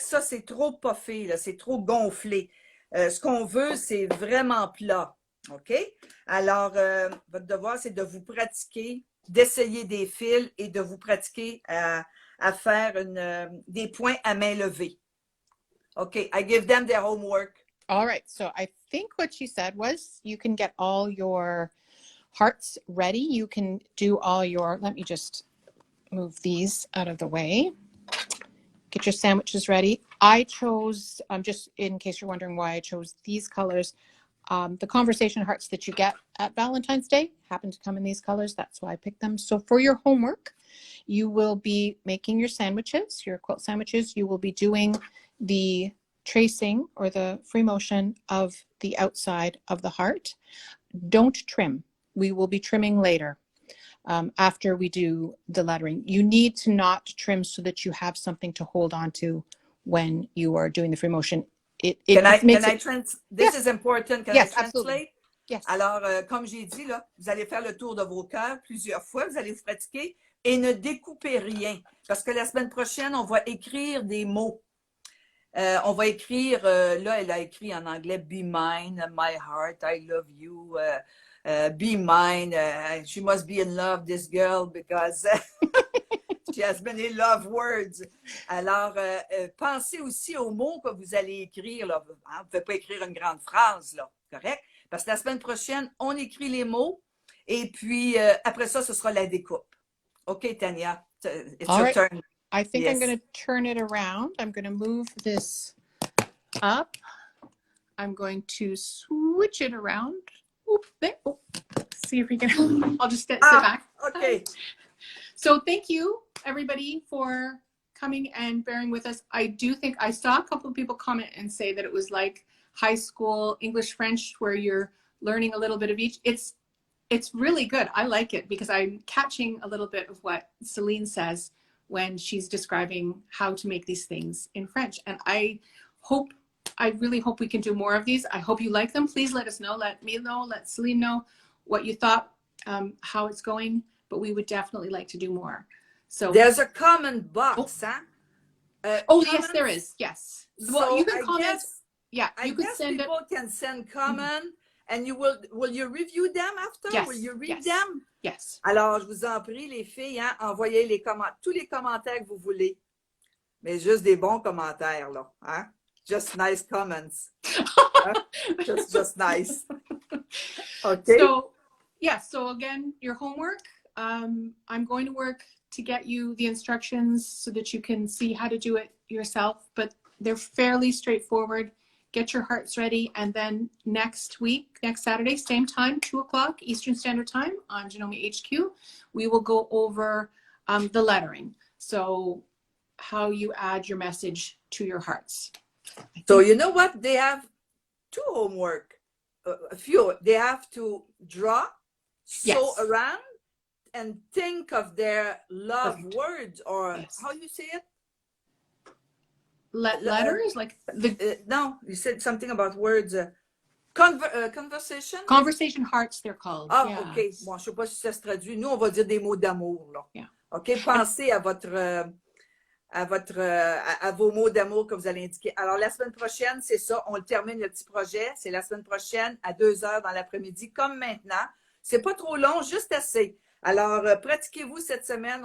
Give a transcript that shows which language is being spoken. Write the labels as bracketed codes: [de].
[fr] Ça, c'est trop puffé, là, c'est trop gonflé. Ce qu'on veut, c'est vraiment plat. OK? Alors, votre devoir, c'est de vous pratiquer, d'essayer des fils et de vous pratiquer à faire des points à main levée. [en] OK, I give them their homework. All right, so I think what she said was you can get all your hearts ready. You can do all your, let me just move these out of the way. Get your sandwiches ready. I chose, just in case you're wondering why I chose these colors, the conversation hearts that you get at Valentine's Day happen to come in these colors. That's why I picked them. So for your homework, you will be making your sandwiches, your quilt sandwiches. You will be doing the tracing or the free motion of the outside of the heart. Don't trim. We will be trimming later. After we do the lettering. You need to not trim so that you have something to hold on to when you are doing the free motion. This is important. Can I translate? Absolutely. Yes. [fr] Alors, comme j'ai dit, là, vous allez faire le tour de vos cœurs plusieurs fois, vous allez vous pratiquer et ne découpez rien. Parce que la semaine prochaine, on va écrire des mots. On va écrire, là, elle a écrit en anglais, [en] be mine, my heart, I love you, be mine, she must be in love, this girl, because she has many love words. [fr] Alors, pensez aussi aux mots que vous allez écrire. Là. Vous ne pouvez pas écrire une grande phrase, là, correct? Parce que la semaine prochaine, on écrit les mots et puis après ça, ce sera la découpe. [en] OK, Tania, it's All your right. turn. I think I'm going to turn it around. I'm going to move this up. I'm going to switch it around. Oop, there. Oh, see if we can. I'll just sit back. Okay. So thank you, everybody, for coming and bearing with us. I do think I saw a couple of people comment and say that it was like high school English French where you're learning a little bit of each. It's really good. I like it because I'm catching a little bit of what Celine says when she's describing how to make these things in French. And I hope I really hope we can do more of these. I hope you like them. Please let us know. Let me know. Let Celine know what you thought, how it's going. But we would definitely like to do more. So there's a comment box, huh? Yes, there is. Yes. Well, So you can comment. Yeah, I you can guess send it. people can send comment, and will you review them after? Yes. Will you read Yes. them? Yes. [fr] Alors, je vous en prie, les filles, hein, envoyez tous les commentaires que vous voulez. Mais juste des bons commentaires, là. [en] Hein? Just nice comments. Hein? Just nice. Okay. So, yeah. So again, your homework. I'm going to work to get you the instructions so that you can see how to do it yourself. But they're fairly straightforward. Get your hearts ready, and then next Saturday, same time, 2:00 Eastern Standard Time on Janome HQ, we will go over the lettering. So how you add your message to your hearts. So you know what? They have two homework. A few. They have to draw, sew around, and think of their love words, or how you say it? Letters, like no, you said something about words. Conversation? Conversation hearts, they're called. Ah, OK. [fr] Bon, je ne sais pas si ça se traduit. Nous, on va dire des mots d'amour, là. [en] Yeah. OK? [fr] Pensez à vos mots d'amour que vous allez indiquer. Alors, la semaine prochaine, c'est ça. On le termine, le petit projet. C'est la semaine prochaine à 2h dans l'après-midi, comme maintenant. C'est pas trop long, juste assez. Alors, pratiquez-vous cette semaine.